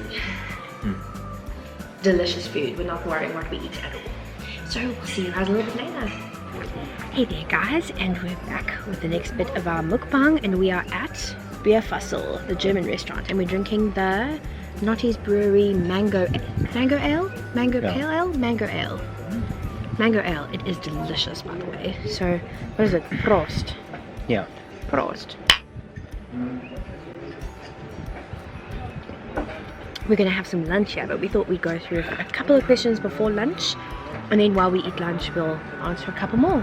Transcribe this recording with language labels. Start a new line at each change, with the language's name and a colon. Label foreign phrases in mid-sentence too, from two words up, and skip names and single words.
English: Delicious food. We're not worrying what we eat at all. So we'll see you guys a little bit later. Hey there guys, and we're back with the next bit of our mukbang, and we are at Beer Fussel, the German restaurant, and we're drinking the Notties Brewery Mango Ale? Mango Pale Ale? Mango Ale. Mango Ale. It is delicious, by the way. So, what is it? Prost. Yeah. Prost. We're going to have some lunch here, but we thought we'd go through a couple of questions before lunch, and then while we eat lunch, we'll answer a couple more.